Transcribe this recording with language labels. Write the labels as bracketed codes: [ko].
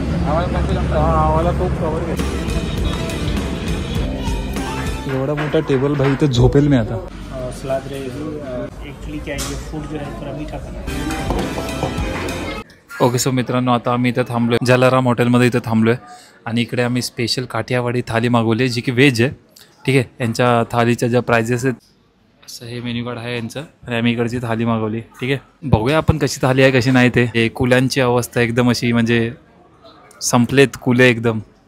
[mr] आम्हाला खूप कवर घेत. एवढा मोठा टेबल भाई इथं झोपेल मी आता. [hi] सलाद एक्चुअली क्या है, फूड जो है थोड़ा मीठा खाना. [mr] ओके सो मित्रांनो आता आम्ही इथं थांबलोय जलाराम हॉटेलमध्ये. इथं थांबलोय आणि इकडे आम्ही स्पेशल काठियावाडी थाली मागवली जी की व्हेज आहे. ठीक आहे, यांच्या थालीच्या ज्या प्राइजेस आहेत असं हे मेन्यू कार्ड आहे यांचं आणि आम्ही इकडची थाली मागवली. ठीक आहे, बघूया आपण कशी थाली आहे कशी नाही. ते कुल्यांची अवस्था एकदम अशी म्हणजे संपलेत कुले एकदम.